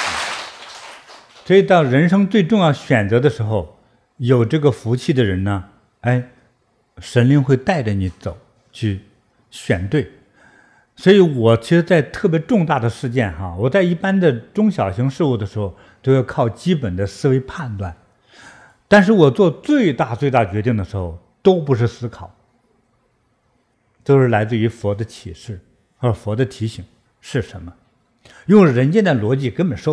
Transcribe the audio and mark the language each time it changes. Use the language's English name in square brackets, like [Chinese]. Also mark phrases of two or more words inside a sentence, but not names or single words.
[Chinese] 所以到人生最重要選擇的時候，有這個福氣的人呢， 神靈會帶着你走，去選對。所以我其實在特別重大的事件我在一般的中小型事務的時候都要靠基本的思維判断，但是我做最大決定的时候都不是思考，都是来自于佛的启示和佛的提醒是什么，用人间的逻輯根本说